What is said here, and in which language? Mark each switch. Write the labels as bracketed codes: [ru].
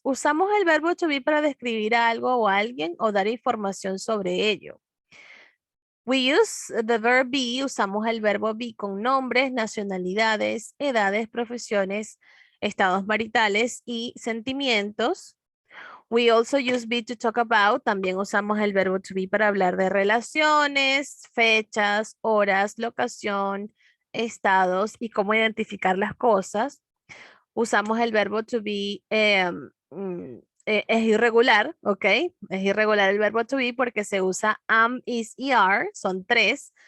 [es] Usamos el verbo to be para describir a algo o a alguien o dar información sobre ello. [en] We use the verb be, [es] usamos el verbo be con nombres, nacionalidades, edades, profesiones, estados maritales y sentimientos. [en] We also use be to talk about. [es] También usamos el verbo to be para hablar de relaciones, fechas, horas, locación, estados y cómo identificar las cosas. Usamos el verbo to be, es irregular, ¿ok? Es irregular el verbo to be porque se usa am, is y are. Son tres.